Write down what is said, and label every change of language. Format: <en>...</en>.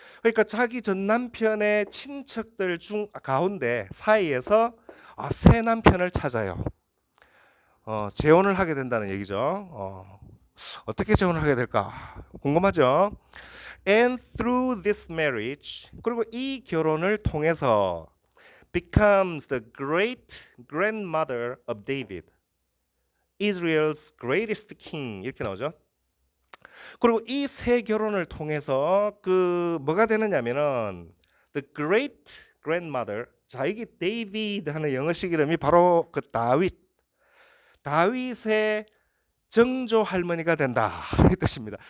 <ko>그러니까 자기 전 남편의 친척들 중 가운데 사이에서 새 남편을 찾아요. 재혼을 하게 된다는 얘기죠. 어떻게 재혼을 하게 될까 궁금하죠?</ko> <en>And through this marriage,</en> <ko>그리고 이 결혼을 통해서</ko> <en>becomes the great grandmother of David, Israel's greatest king</en> <ko>이렇게 나오죠. 그리고 이 세 결혼을 통해서 그 뭐가 되느냐면은</ko> <en>the great grandmother,</en> <ko>자 이게 데이비드 하는 영어식 이름이 바로 그 다윗의 정조 할머니가 된다 이 뜻입니다.</ko>